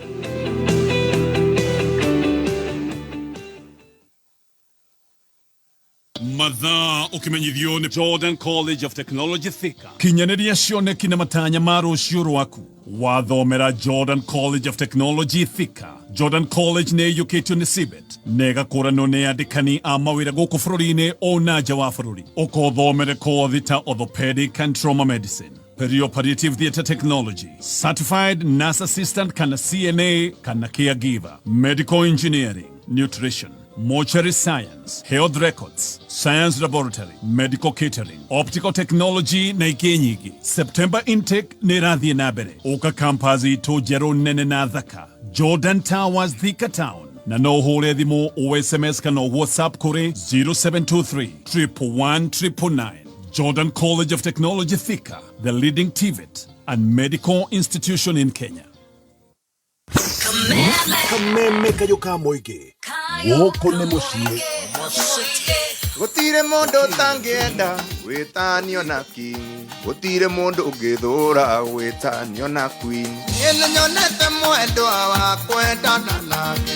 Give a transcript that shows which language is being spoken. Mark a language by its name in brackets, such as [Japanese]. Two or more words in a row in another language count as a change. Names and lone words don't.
[Kikuyu] Mathaa ukimenyithio nĩ Jordan College of Technology Thika. Kinyanĩria cioneki na matanya ma rũciũ rwaku. Wathomera Jordan College of Technology Thika. Jordan College nĩ ĩiyũkĩtio nĩ CBET na ĩgakũranwo nĩ andĩkani a mawĩra gũkũ bũrũri-inĩ o na nja wa bũrũri. Ũkothomere kothi ta [English] orthopedic and trauma medicine, perioperative theatre technology, certified nurse assistant [Kikuyu] kana CNA kana caregiver, [English] medical engineering, nutrition, mortuary science, health records, science laboratory, medical catering, optical technology [Kikuyu] na ingĩ nyingĩ. [English] September intake [Kikuyu] nĩ ĩrathiĩ na mbere. Ũka campus itũ njerũ nene na thaka, Jordan Towers Thika Town. Na no hũre thimũ o SMS kana WhatsApp kũrĩ 0723 111 999. [English] Jordan College of Technology Thika, the leading TVET and medical institution in Kenya. [Kikuyu] Kameme Kayũ ka Mũingĩ, gũkũ nĩ mũciĩ. Gũtirĩ mũndũ ũtangĩenda gwĩtanio na king, gũtirĩ mũndũ ũngĩthũra gwĩtanio na queen. Niĩ nĩnyonete mwendwa wa kwendana nake.